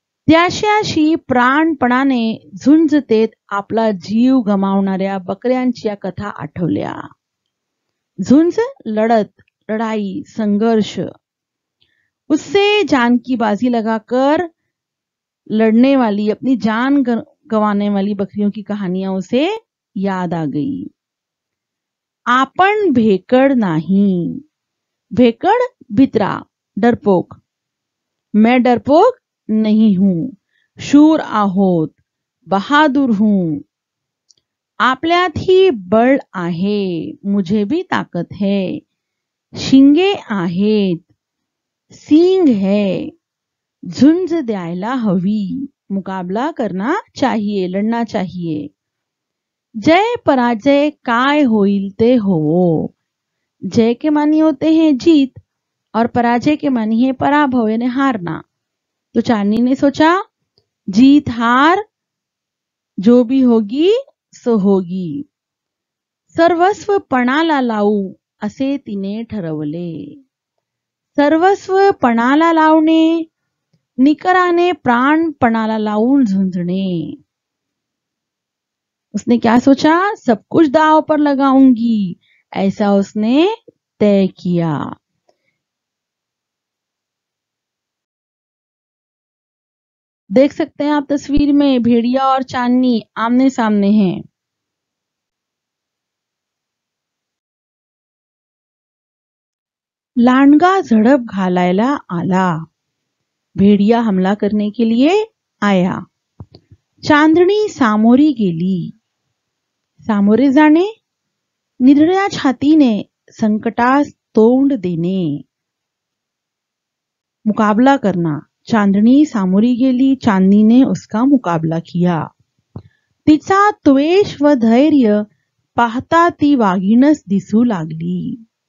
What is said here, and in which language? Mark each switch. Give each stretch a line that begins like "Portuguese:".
Marathi: त्याशी प्राणपणाने झुंज देत आपला जीव गमावणाऱ्या बकऱ्यांच्या कथा आठवल्या. झुंज, लढत,
Hindi: लड़ाई, संघर्ष, उससे जान की बाजी लगाकर लड़ने वाली, अपनी जान गंवाने वाली बकरियों की कहानियां उसे याद आ गई.
Marathi: आपण भेकड़ नहीं. भेकड़ भित्रा, डरपोक.
Hindi: मैं डरपोक नहीं हूं.
Marathi: शूर आहोत,
Hindi: बहादूर हूं.
Marathi: आपल्यात ही बळ आहे,
Hindi: मुझे भी ताकत है.
Marathi: शिंगे आहेत,
Hindi: सींग है.
Marathi: झुंज द्यायला हवी,
Hindi: मुकाबला करना चाहिए, लड़ना चाहिए.
Marathi: जय पराजय काय होईल ते होवो.
Hindi: जय के मानी होते हैं जीत और पराजय के मानी है पराभव यानी हारना. तो चांदनी ने सोचा, जीत हार जो भी होगी सो होगी.
Marathi: सर्वस्व पणाला लावू असे तिने ठरवले. सर्वस्व पणाला लावणे, निकराने प्राण पणाला लावून झुंझणे.
Hindi: उसने क्या सोचा? सब कुछ दांव पर लगाऊंगी, ऐसा उसने तय किया. देख सकते हैं आप तस्वीर में भेड़िया और चांदनी आमने सामने हैं.
Marathi: लांडगा झड़प घालायला आला.
Hindi: भेड़िया हमला करने के लिए आया.
Marathi: चांदणी सामोरी गेली. सामोरे जाणे, निरळ्या छातीने संकटास तोंड देणे.
Hindi: मुकाबला करना.
Marathi: चांदणी सामोरी गेली,
Hindi: चांदनी ने उसका मुकाबला किया.
Marathi: तिचा त्वेष व धैर्य पाहता ती वाघीणच दिसू लागली.